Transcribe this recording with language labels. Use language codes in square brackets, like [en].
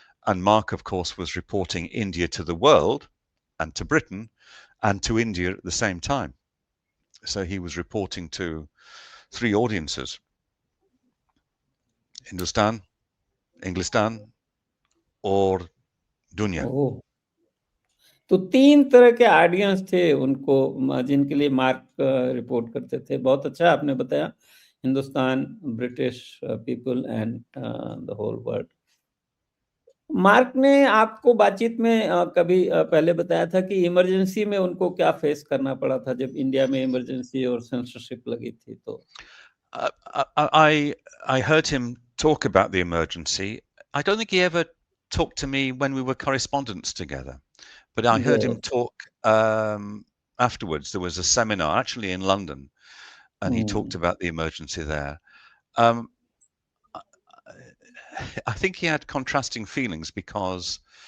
[en] And Mark, of course, was reporting India to the world and to Britain and to India at the same time. So he was reporting to three audiences: Hindustan, Englistan, [hi] और दुनिया. ओह, तो 3 तरह के audience थे उनको जिनके लिए mark report करते थे. बहुत अच्छा आपने बताया. [en] Hindustan, British people and the whole world. [hi] Mark ने आपको बातचीत में कभी पहले बताया था कि इमरजेंसी में उनको क्या फेस करना पड़ा था जब इंडिया में इमरजेंसी और सेंसरशिप लगी थी तो? [en] I heard him talk about the emergency. I don't think he ever talked to me when we were correspondents together, but I heard him Yes. talk afterwards. There was a seminar actually in London, and he talked Hmm. about the emergency there. Um, I think he had contrasting feelings because